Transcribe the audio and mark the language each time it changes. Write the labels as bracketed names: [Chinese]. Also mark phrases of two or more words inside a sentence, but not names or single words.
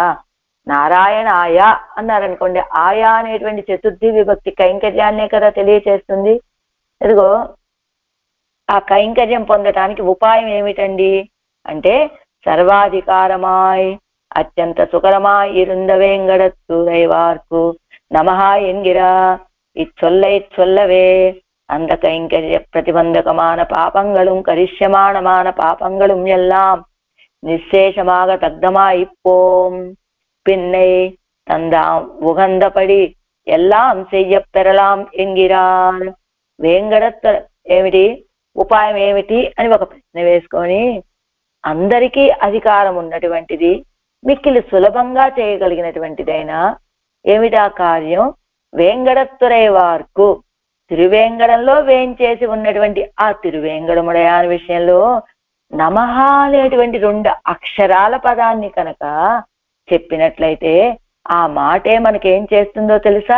[Telugu] నారాయణ ఆయా అన్నారనుకోండి, ఆయా అనేటువంటి చతుర్థి విభక్తి కైంకర్యాన్నే కదా తెలియచేస్తుంది. ఇదిగో ఆ కైంకర్యం పొందటానికి ఉపాయం ఏమిటండి అంటే, [Tamil] சர்வாதிகாரமாய் அத்யந்த சுகரமாய் இருந்த வேங்கடத்து தைவார்க்கு நம: என்கிற இச்சொல்லவே அந்த கைங்கரிய பிரதிபந்தகமான பாபங்களும் கரிஷ்யமானமான பாபங்களும் எல்லாம் நிச்சேஷமாக தக்தமாயிப்போம். பின்னை தந்தாம் உகந்தபடி எல்லாம் செய்ய பெறலாம் என்கிறார். [Telugu] వేంగడత్వ ఏమిటి, ఉపాయం ఏమిటి అని ఒక ప్రశ్న వేసుకొని అందరికీ అధికారం ఉన్నటువంటిది, మిక్కిలి సులభంగా చేయగలిగినటువంటిదైనా ఏమిటా కార్యం, వేంగడత్తురైవార్కు తిరువేంగడంలో వేంచేసి ఉన్నటువంటి ఆ తిరువేంగడముడయాన విషయంలో నమః అనేటువంటి 2 అక్షరాల పదాన్ని కనుక చెప్పినట్లయితే ఆ మాటే మనకేం చేస్తుందో తెలుసా?